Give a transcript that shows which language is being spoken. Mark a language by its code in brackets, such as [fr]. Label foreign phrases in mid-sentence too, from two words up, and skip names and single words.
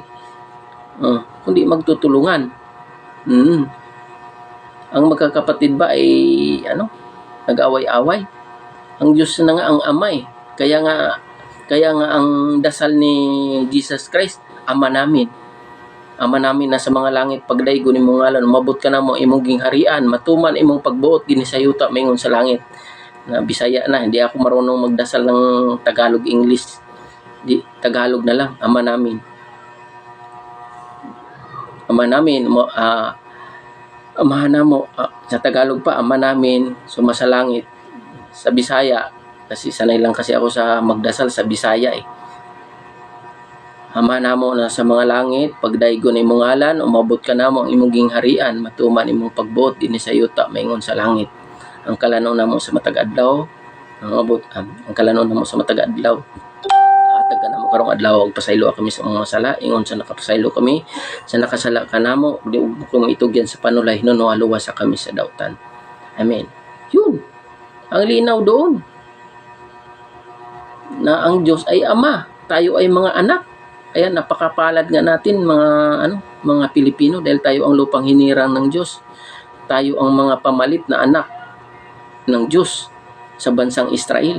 [tl] Kundi magtutulungan. Ang magkakapatid ba ay nag-away-away? Ang Diyos na nga ang ama Kaya nga ang dasal ni Jesus Christ, Ama namin. [ceb] Ama namin na sa mga langit, pagdaygon imong ngalan, umabot ka na mo imong gingharian, matuman imong pagbuot dinhi sa yuta maingon sa langit. [tl] Na Bisaya na, hindi ako marunong magdasal ng Tagalog, English. Tagalog na lang, Ama namin. Ama namin, amahan mo, sa Tagalog pa, Ama namin, sumasalangit. Sa Bisaya, kasi sanay lang kasi ako sa magdasal sa Bisaya [ceb] Ama namo na sa mga langit, pagdaygon imong ngalan, umabot ka namo ang imong gingharian, matuman imong pagbuot dinhi sa yuta maingon sa langit. Ang kalanon namo sa matag adlaw, ang kalanon namo sa matag adlaw. Hatag ka namo karong adlaw, ug pasaylo kami sa mga sala, ingon sa nakapasaylo kami, sa nakasala ka namo, di kung itugyan sa panulay no aluwas sa kami sa dautan. Amen. [tl] Yun. Ang linaw doon. Na ang Diyos ay ama, tayo ay mga anak. Kaya napakapalad nga natin mga Pilipino dahil tayo ang lupang hinirang ng Diyos. Tayo ang mga pamalit na anak ng Diyos sa bansang Israel.